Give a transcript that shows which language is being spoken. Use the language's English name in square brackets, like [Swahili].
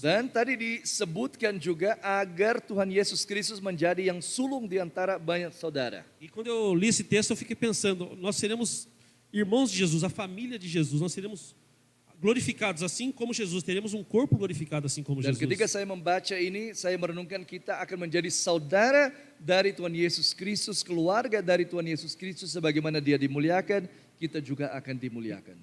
[Indonesian] Dan tadi disebutkan juga agar Tuhan Yesus Kristus menjadi yang sulung di antara banyak saudara. [Portuguese] E quando eu li esse texto, eu fiquei pensando, nós seremos irmãos de Jesus, a família de Jesus, nós seremos glorificados assim como Jesus, teremos um corpo glorificado assim como [Indonesian] Dan [Portuguese] Jesus. [Indonesian] ketika saya membaca ini, saya merenungkan kita akan menjadi saudara dari Tuhan Yesus Kristus, keluarga dari Tuhan Yesus Kristus, sebagaimana Dia dimuliakan, kita juga akan dimuliakan.